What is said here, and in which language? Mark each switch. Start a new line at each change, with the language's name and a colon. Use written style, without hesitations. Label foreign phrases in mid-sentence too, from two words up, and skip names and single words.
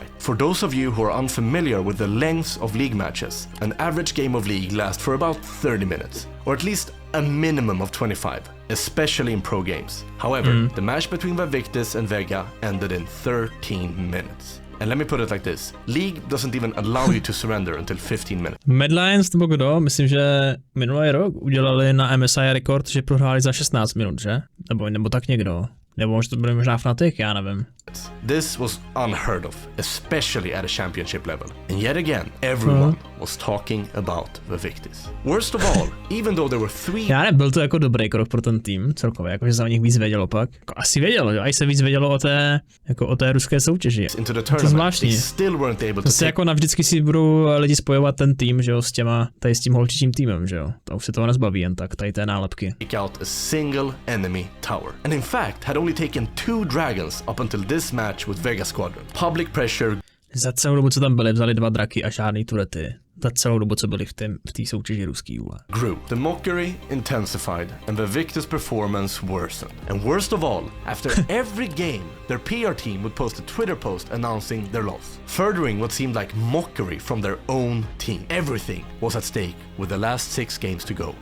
English: For those of you who are unfamiliar with the lengths of league matches, an average game of league lasts for about 30 minutes, or at least a minimum of 25, especially in pro games. However, the match between Vaevictis and Vega ended in 13 minutes. And let me put it like this, League doesn't even allow you to surrender until 15 minutes.
Czech: Medlines nebo kdo? Myslím, že minulý rok udělali na MSI rekord, že prohráli za 16 minut, že? Nebo tak někdo. Nebo možná to bude možná Fnatic, já nevím.
English: This was unheard of, especially at a championship level. And yet again, everyone was talking about Vaevictis. Worst of all, even though there were 3...
Czech: Já nevím, byl to jako dobrý krok pro ten tým celkově, jakože se o nich víc vědělo pak. Jako asi vědělo, že? Až se víc vědělo o té ruské soutěži.
English: Into the to tournament,
Czech: zvláštní.
English: they still weren't able to
Czech: Zase jako navždycky si budou lidi spojovat ten tým, že jo, s tím holčičím týmem, že jo. To už se toho nezbaví jen tak, tady té nálepky.
English: take out a single enemy tower. And in fact, had only taken 2 dragons up until this match with Vega Squadron. Public pressure
Czech: Za celou dobu, co tam byli, vzali 2 draky a žádný turety. za celou dobu, co byli v té soutěži ruský vole.
English: Grew. The mockery intensified and the Vaevictis performance worsened. And worst of all, after every game, their PR team would post a Twitter post announcing their loss, furthering what seemed like mockery from their own team. Everything was at stake with the last 6 games to go.